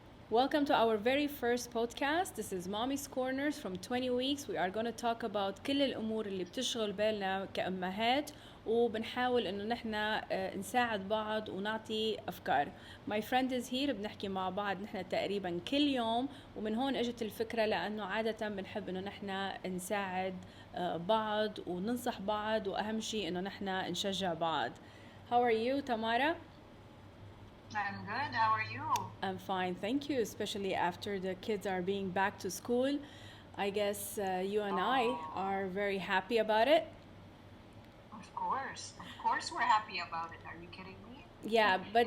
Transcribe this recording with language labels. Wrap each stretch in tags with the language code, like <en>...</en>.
<en>Welcome to our very first podcast. This is Mommy's Corners from 20 weeks. We are going to talk about</en> <ar>كل الأمور اللي بتشغل بالنا كأمهات وبنحاول إنه نحنا نساعد بعض ونعطي أفكار.</ar> <en>My friend is here.</en> <ar>بنحكي مع بعض نحنا تقريبا كل يوم ومن هون اجت الفكرة لأنه عادة بنحب إنه نحنا نساعد بعض وننصح بعض وأهم شيء إنه نحنا نشجع بعض.</ar> <en>How are you, Tamara? I'm good. How are you? I'm fine, thank you, especially after the kids are being back to school. I guess you and I are very happy about it. Of course we're happy about it. Are you kidding me? Yeah, but</en>